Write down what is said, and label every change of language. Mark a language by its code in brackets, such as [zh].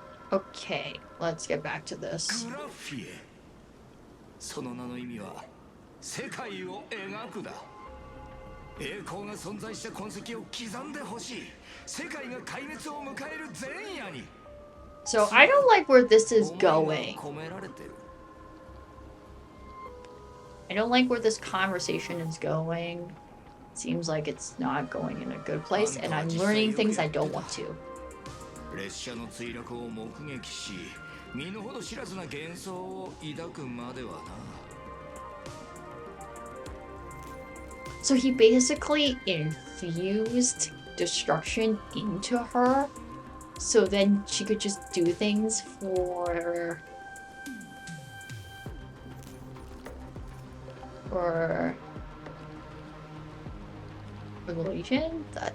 [en] Okay, let's get back to this. [ja] グラフィエ、その名の意味は世界を描くだ。栄光が存在した痕跡を刻んでほしい。世界が壊滅を迎える前夜に。 [en] So I don't like where this is going. [ja] 込められてる。 [en] I don't like where this conversation is going. Seems like it's not going in a good place, and I'm learning things I don't want to. [ja] 列車の墜落を目撃し、身の程知らずな幻想を抱くまではな。 [en] So he basically infused destruction into her, so then she could just do things for religion.